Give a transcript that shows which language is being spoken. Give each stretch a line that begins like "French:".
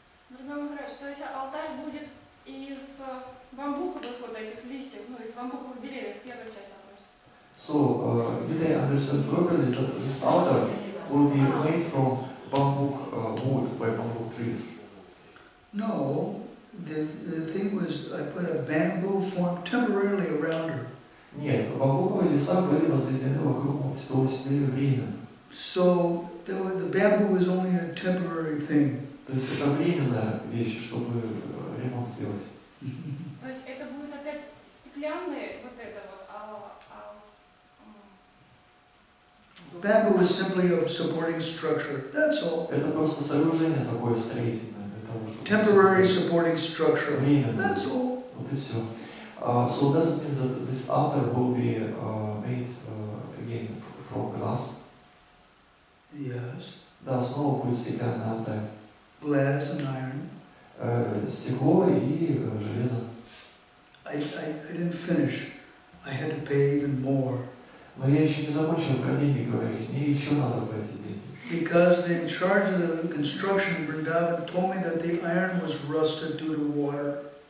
Russian: Дорогой Махарадж, то есть алтарь будет из бамбуковых вот этих листьев, ну, из бамбуковых деревьев, первая часть вопроса.
English: So, did I understand properly that this altar will be made from bamboo wood by bamboo trees? No, the thing was I put a bamboo form temporarily around her.
Russian: Нет, бамбуковые леса были возведены вокруг того себе временно.
English: So the bamboo was only a temporary thing.
Russian: То есть это временная вещь, чтобы ремонт сделать. То есть это будет опять стеклянные, вот это вот,
English: Bamboo is simply a supporting structure. That's all.
Russian: Это просто сооружение такое строительное для того, чтобы...
English: Temporary supporting structure.
Russian: Временно.
English: That's all.
Russian: Вот и все.
English: So does it mean that this altar will be made again from glass? Yes.
Russian: Да, снова будет стеклянный алтарь.
English: Glass and iron.
Russian: Стекло и железо.
English: I didn't finish. I had to pay even more.
Russian: Но я еще не закончил про деньги говорить. Мне еще надо платить деньги.
English: Because the in charge of the construction in Vrindavan told me that the iron was rusted due to water.